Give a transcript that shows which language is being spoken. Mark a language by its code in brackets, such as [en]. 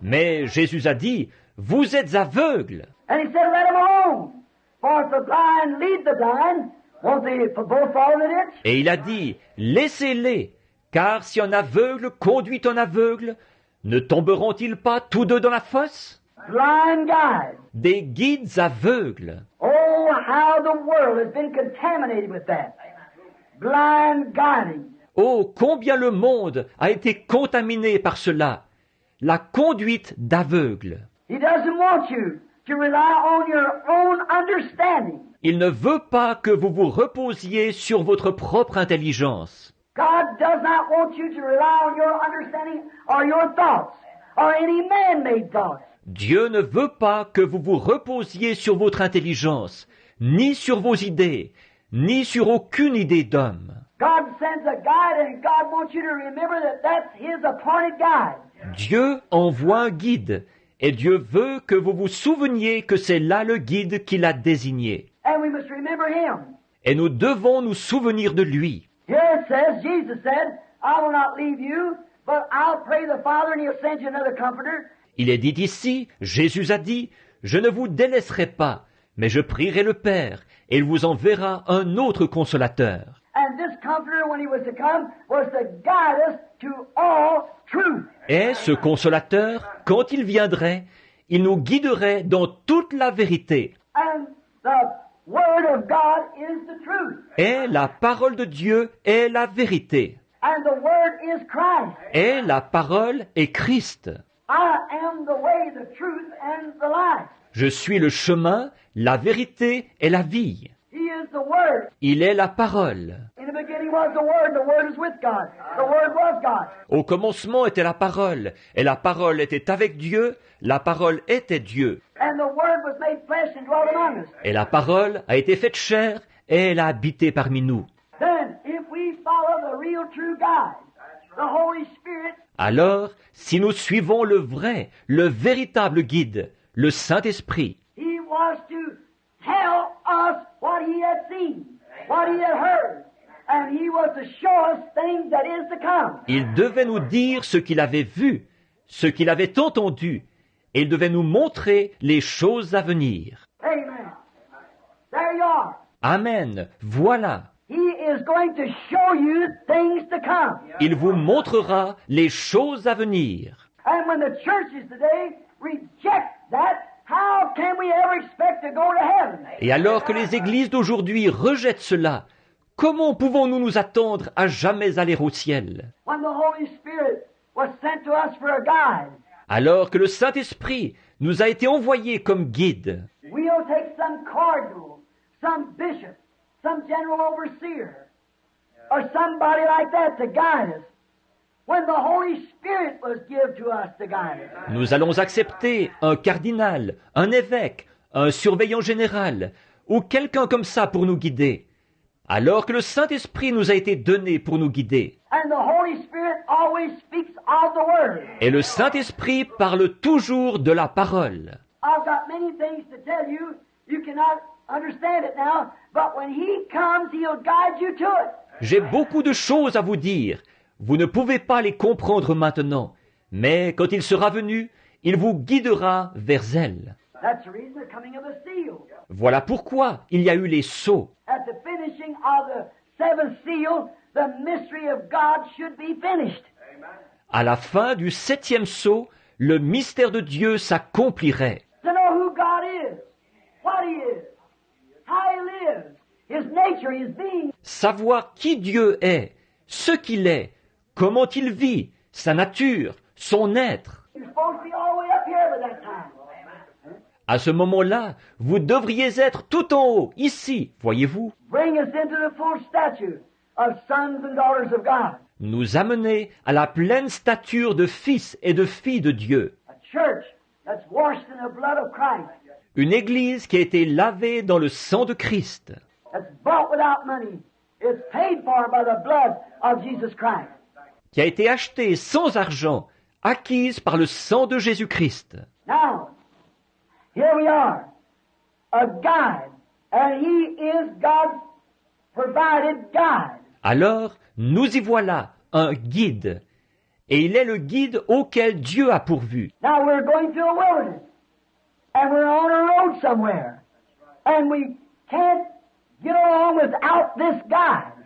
[fr] Mais Jésus a dit, vous êtes aveugles. [en] And he said, let them alone. For if the blind lead the blind, won't they both fall in the ditch? [fr] Et il a dit, laissez-les, car si un aveugle conduit un aveugle, ne tomberont-ils pas tous deux dans la fosse? [en] Blind guides. [fr] Des guides aveugles. [en] Oh, how the world has been contaminated with that. Blind guiding. [fr] Oh, combien le monde a été contaminé par cela, la conduite d'aveugles. [en] He doesn't want you to rely on your own understanding. [fr] Il ne veut pas que vous vous reposiez sur votre propre intelligence. [en] God does not want you to rely on your understanding or your thoughts or any man-made thoughts. [fr] Dieu ne veut pas que vous vous reposiez sur votre intelligence, ni sur vos idées, ni sur aucune idée d'homme. [en] God sends a guide and God wants you to remember that that's His appointed guide. [fr] Dieu envoie un guide, et Dieu veut que vous vous souveniez que c'est là le guide qu'il a désigné. [en] And we must remember Him. [fr] Et nous devons nous souvenir de lui. [en] Here it says, Jesus said, I will not leave you, but I'll pray the Father and He'll send you another comforter. [fr] Il est dit ici, Jésus a dit, « Je ne vous délaisserai pas, mais je prierai le Père, et il vous enverra un autre consolateur. » [en] And this comforter, when He was to come, was to guide us to all truth. [fr] Et ce consolateur, quand il viendrait, il nous guiderait dans toute la vérité. [en] And the Word of God is the truth. [fr] Et la parole de Dieu est la vérité. [en] And the Word is Christ. [fr] Et la parole est Christ. [en] I am the way, the truth, and the life. [fr] Je suis le chemin, la vérité et la vie. [en] He is the Word. [fr] Il est la parole. [en] In the beginning was the Word is with God. The Word was God. [fr] Au commencement était la parole, et la parole était avec Dieu, la parole était Dieu. [en] And the Word was made flesh and dwelt among us. [fr] Et la parole a été faite chair, et elle a habité parmi nous. [en] Then, if we follow the real true guide, the Holy Spirit, [fr] Alors, si nous suivons le vrai, le véritable guide, le Saint-Esprit, [en] He was to tell us what He had seen, what He had heard, and He was to show us things that is to come. [fr] il devait nous dire ce qu'il avait vu, ce qu'il avait entendu, et il devait nous montrer les choses à venir. [en] Amen. There you are. [fr] Amen. Voilà. [en] He is going to show you things to come. [fr] Il vous montrera les choses à venir. [en] And when the churches today reject that, how can we ever expect to go to heaven? [fr] Et alors que les églises d'aujourd'hui rejettent cela, comment pouvons-nous nous attendre à jamais aller au ciel? [en] When the Holy Spirit was sent to us for a guide, [fr] Alors que le Saint-Esprit nous a été envoyé comme guide. [en] we'll take some cardinal, some bishop, some general overseer, or somebody like that to guide us. When the Holy Spirit was given to us to guide us. [fr] Nous allons accepter un cardinal, un évêque, un surveillant général, ou quelqu'un comme ça pour nous guider, alors que le Saint-Esprit nous a été donné pour nous guider. [en] And the Holy Spirit always speaks of the Word. [fr] Et le Saint-Esprit parle toujours de la parole. [en] I've got many things to tell you. You cannot understand it now, but when He comes, He'll guide you to it. [fr] J'ai beaucoup de choses à vous dire. Vous ne pouvez pas les comprendre maintenant, mais quand il sera venu, il vous guidera vers elles. [en] That's the reason the coming of the seal. [fr] Voilà pourquoi il y a eu les sceaux. [en] At the finishing of the seventh seal, the mystery of God should be finished. [fr] À la fin du 7e sceau, le mystère de Dieu s'accomplirait. [en] To know who God is, what He is, how He lives, His nature, His being. [fr] Savoir qui Dieu est, ce qu'il est, comment il vit, sa nature, son être. [en] You're supposed to be all the way up here by that time. [fr] À ce moment-là, vous devriez être tout en haut, ici, voyez-vous, [en] Bring us into the full stature of sons and daughters of God. [fr] nous amener à la pleine stature de fils et de filles de Dieu. [en] A church that's washed in the blood of Christ, [fr] Une église qui a été lavée dans le sang de Christ, [en] that's bought without money, is paid for by the blood of Jesus Christ. [fr] qui a été achetée sans argent, acquise par le sang de Jésus-Christ. [en] Now, here we are, a guide, and He is God's provided guide. [fr] Alors, nous y voilà, un guide. et il est le guide auquel Dieu a pourvu. [en] Now we're going through a wilderness, and we're on a road somewhere, and we can't get along without this guide.